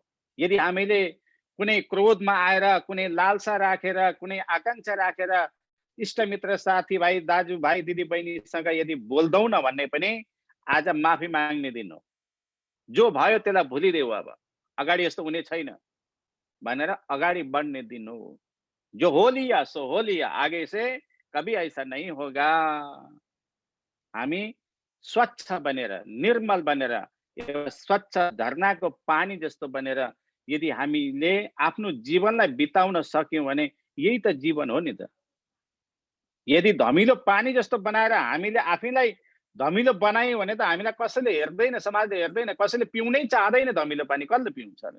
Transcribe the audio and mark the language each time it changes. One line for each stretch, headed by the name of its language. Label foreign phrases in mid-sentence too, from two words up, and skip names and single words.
Nepali: यदि हामीले कुनै क्रोधमा आएर, कुनै लालसा राखेर, कुनै आकांक्षा राखेर इष्टमित्र साथीभाइ दाजुभाइ दिदीबहिनीसँग यदि बोल्दैनौँ भन्ने पनि आज माफी माग्ने दिन हो। जो भयो त्यसलाई भुलिदेऊ, अब अगाडि यस्तो हुने छैन भनेर अगाडि बढ्ने दिन हो।
Hindi: जो हो लिया सो हो लिया, आगे से कभी ऐसा नहीं होगा।
Nepali: हामी स्वच्छ बनेर, निर्मल बनेर, एउटा स्वच्छ झरनाको पानी जस्तो बनेर यदि हामीले आफ्नो जीवनलाई बिताउन सक्यौं भने यही त जीवन हो नि त। यदि धमिलो पानी जस्तो बनाएर हामीले आफैलाई धमिलो बनायौं भने त हामीलाई कसैले हेर्दैन, समाजले हेर्दैन, कसैले पिउनै चाहदैन धमिलो पानी, कसले पिउँछ र?